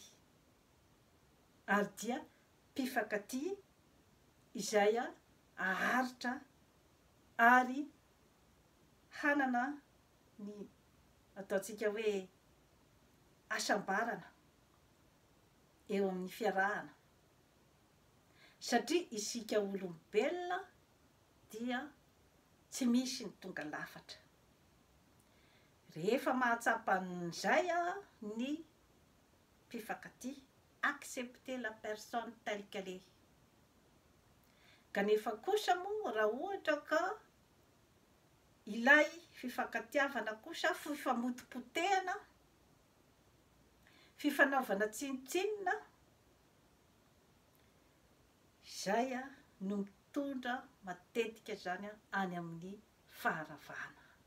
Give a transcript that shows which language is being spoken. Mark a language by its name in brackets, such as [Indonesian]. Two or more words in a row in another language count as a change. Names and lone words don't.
[Malagasy] Ary dia mpifankatia izay aharitra ary hanana ny ataontsika hoe asambarana eo amin'ny fiarahana. Satria isika olombelona dia tsy misy ny tonga lafatra. Rehefa mahatsapa an'izay ny mpifankatia, [French] accepter la personne telle qu'elle est. [Malagasy] Kanefa kosa moa raha ohatra ka ilay fifankatiavana kosa fifamotompotehana, fifanaovana tsinotsinona, izay no mitondra matetika zany any amin'ny faharavana.